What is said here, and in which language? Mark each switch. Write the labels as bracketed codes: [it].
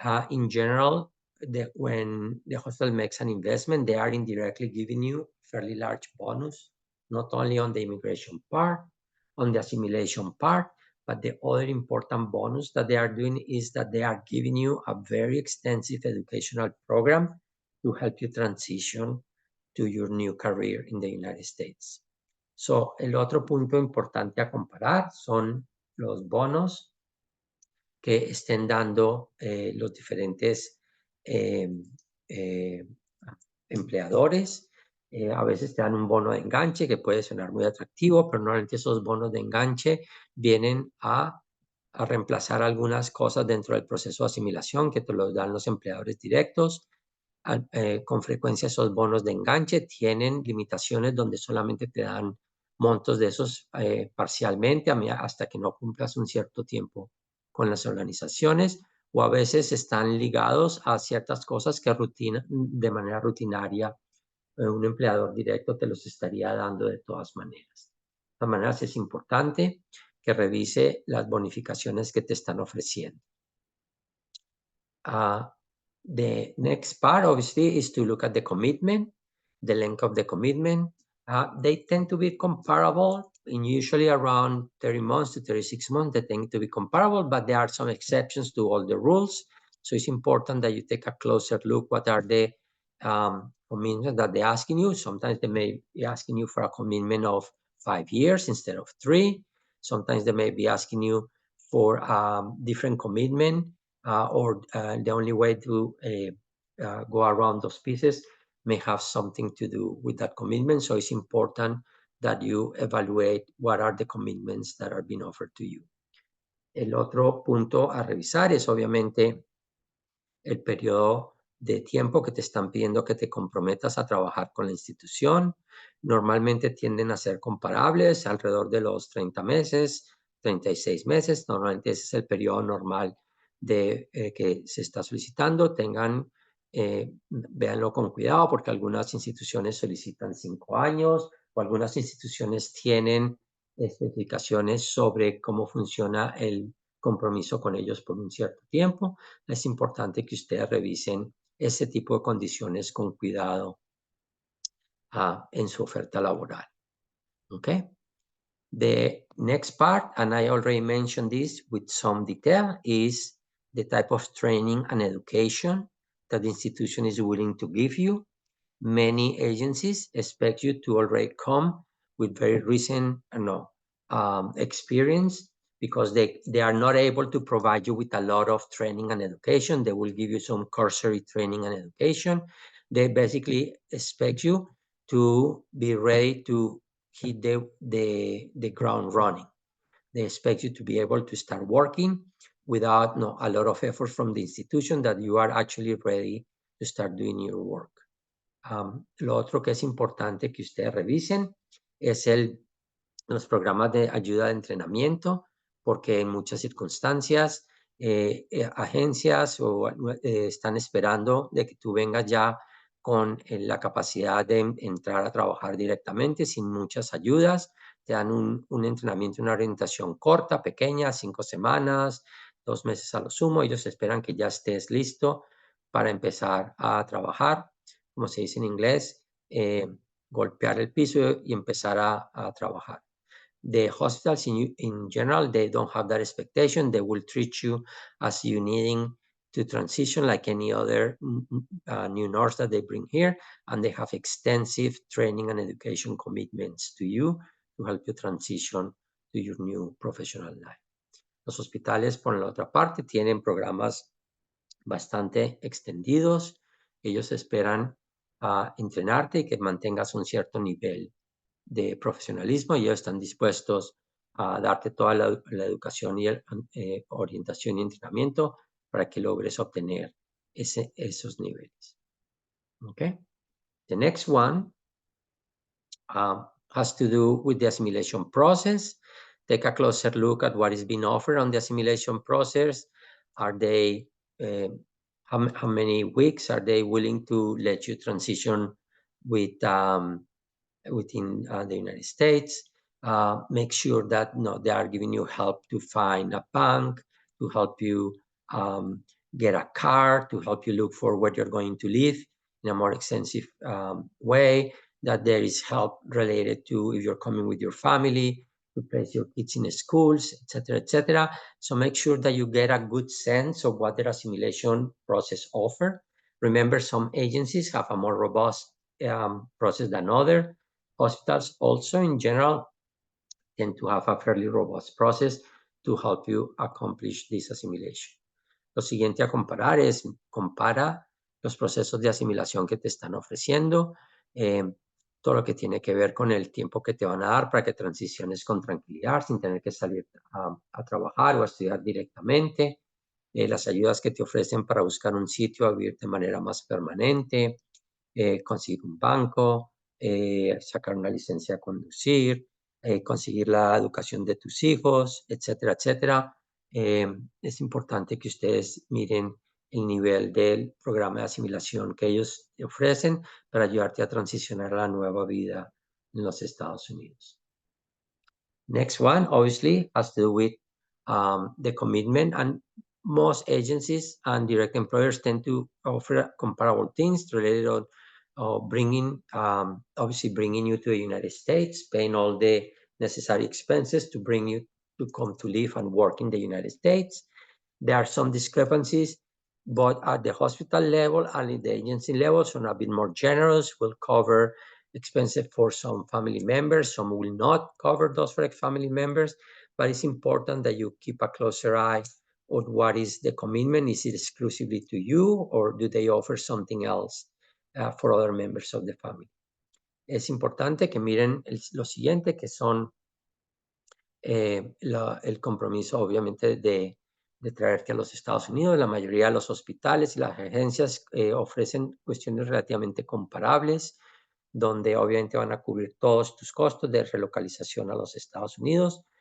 [en] In general, when the hospital makes an investment, they are indirectly giving you a fairly large bonus, not only on the immigration part, on the assimilation part, but the other important bonus that they are doing is that they are giving you a very extensive educational program to help you transition to your new career in the United States. [es] El otro punto importante a comparar son los bonos que estén dando los diferentes eh, eh, empleadores. A veces te dan un bono de enganche que puede sonar muy atractivo, pero normalmente esos bonos de enganche vienen a reemplazar algunas cosas dentro del proceso de asimilación que te los dan los empleadores directos. Con frecuencia esos bonos de enganche tienen limitaciones donde solamente te dan montos de esos parcialmente hasta que no cumplas un cierto tiempo con las organizaciones, o a veces están ligados a ciertas cosas que de manera rutinaria un empleador directo te los estaría dando de todas maneras. De todas maneras es importante que revise las bonificaciones que te están ofreciendo. [en] The next part, obviously, is to look at the commitment, the length of the commitment. They tend to be comparable in usually around 30 months to 36 months. They tend to be comparable, but there are some exceptions to all the rules. So it's important that you take a closer look. What are the commitments that they're asking you? Sometimes they may be asking you for a commitment of 5 years instead of 3. Sometimes they may be asking you for different commitment. Or the only way to go around those pieces may have something to do with that commitment. So it's important that you evaluate what are the commitments that are being offered to you. [es] El otro punto a revisar es obviamente el periodo de tiempo que te están pidiendo que te comprometas a trabajar con la institución. Normalmente tienden a ser comparables, alrededor de los 30 meses, 36 meses. Normalmente ese es el periodo normal de que se está solicitando. Véanlo con cuidado porque algunas instituciones solicitan 5 años o algunas instituciones tienen especificaciones sobre cómo funciona el compromiso con ellos por un cierto tiempo. Es importante que ustedes revisen ese tipo de condiciones con cuidado en su oferta laboral. [en] Okay. The next part, and I already mentioned this with some detail, is the type of training and education that the institution is willing to give you. Many agencies expect you to already come with very recent experience because they are not able to provide you with a lot of training and education. They will give you some cursory training and education. They basically expect you to be ready to hit the ground running. They expect you to be able to start working without a lot of effort from the institution, that you are actually ready to start doing your work. [es] Lo otro que es importante que ustedes revisen es los programas de ayuda de entrenamiento, porque en muchas circunstancias agencias están esperando de que tú vengas ya con la capacidad de entrar a trabajar directamente sin muchas ayudas. Te dan un entrenamiento, una orientación corta, pequeña, 5 semanas, 2 meses a lo sumo. Ellos esperan que ya estés listo para empezar a trabajar, como se dice en inglés, golpear el piso y empezar a trabajar. [en] The hospitals in general, they don't have that expectation. They will treat you as you needing to transition like any other new nurse that they bring here, and they have extensive training and education commitments to you to help you transition to your new professional life. [es] Los hospitales, por la otra parte, tienen programas bastante extendidos. Ellos esperan entrenarte y que mantengas un cierto nivel de profesionalismo y ellos están dispuestos a darte toda la educación y orientación y entrenamiento para que logres obtener esos niveles. [en] Okay. The next one has to do with the assimilation process. Take a closer look at what is being offered on the assimilation process. Are they, how many weeks are they willing to let you transition with within the United States? Make sure that they are giving you help to find a bank, to help you get a car, to help you look for where you're going to live in a more extensive way, that there is help related to if you're coming with your family, to place your kids in schools, etc., etc. So make sure that you get a good sense of what their assimilation process offers. Remember, some agencies have a more robust process than others. Hospitals also, in general, tend to have a fairly robust process to help you accomplish this assimilation. [es] Lo siguiente a comparar es, compara los procesos de asimilación que te están ofreciendo, todo lo que tiene que ver con el tiempo que te van a dar para que transiciones con tranquilidad, sin tener que salir a trabajar o a estudiar directamente, las ayudas que te ofrecen para buscar un sitio a vivir de manera más permanente, conseguir un banco, sacar una licencia a conducir, conseguir la educación de tus hijos, etcétera, etcétera. Es importante que ustedes miren el nivel del programa de asimilación que ellos te ofrecen para ayudarte a transicionar a la nueva vida en los Estados Unidos. [en] Next one, obviously, has to do with the commitment, and most agencies and direct employers tend to offer comparable things related on bringing, obviously bringing you to the United States, paying all the necessary expenses to bring you to come to live and work in the United States. There are some discrepancies, but at the hospital level and at the agency level, some are a bit more generous, will cover expenses for some family members, some will not cover those for family members, but it's important that you keep a closer eye on what is the commitment. Is it exclusively to you, or do they offer something else for other members of the family? [es] Es importante que miren lo siguiente, que son el compromiso, obviamente, de traerte a los Estados Unidos. La mayoría de los hospitales y las agencias ofrecen cuestiones relativamente comparables, donde obviamente van a cubrir todos tus costos de relocalización a los Estados Unidos.